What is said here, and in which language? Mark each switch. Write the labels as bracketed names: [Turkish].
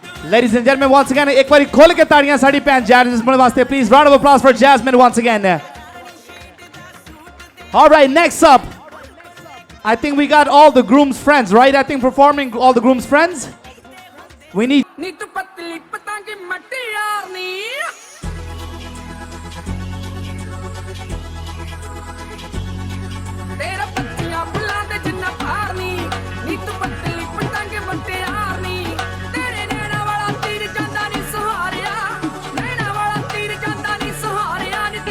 [English] Ladies and gentlemen, once again, [Punjabi] एक बारी खोल के ताड़ियां साड़ी भैन जैस्मिन वास्ते, [English] please. Round of applause for Jasmine once again. All right, next up, I think we got all the groom's friends, right? I think performing all the groom's friends. We need. [Punjabi] ਨੀ ਤੂੰ ਪਤਲੀ ਪਤੰਗ ਮਟਿਆਰਨੀ ਤੇਰਾ ਪੱਤੀਆਂ ਫੁੱਲਾਂ ਦੇ ਜਿੰਨਾ ਭਾਰਨੀ ਨੀ ਤੂੰ ਪਤਲੀ ਪਤੰਗ ਮਟਿਆਰਨੀ ਤੇਰੇ ਨੈਣਾ ਵਾਲਾ ਤੀਰ ਜਾਂਦਾ ਨੀ ਸਹਾਰਿਆ ਨੈਣਾ ਵਾਲਾ ਤੀਰ ਜਾਂਦਾ ਨੀ ਸਹਾਰਿਆ ਨੀ